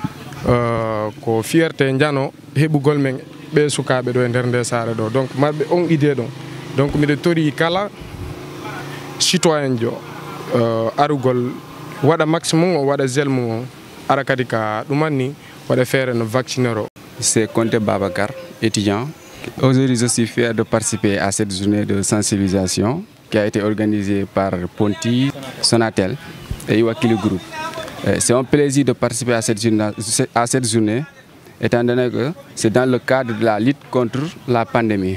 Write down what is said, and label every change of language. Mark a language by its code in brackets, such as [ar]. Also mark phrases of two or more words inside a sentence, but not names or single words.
[ff] ko fierté jano heɓugol men ɓe sukaɓe ɗo e nder nde saare ɗo donc marɓe on idée ɗon donc miɗe tori kala citoyen jo arugol waɗa maximum o waɗa gel mum o ara kadi ka ɗumanni waɗa feere no vacciner o. [fr] C'est Conté Babacar, étudiant. Aujourd'hui, je suis fier de participer à cette journée de sensibilisation qui a été organisée par Ponti, Sonatel et Iwakili Group. C'est un plaisir de participer à cette journée, étant donné que c'est dans le cadre de la lutte contre la pandémie.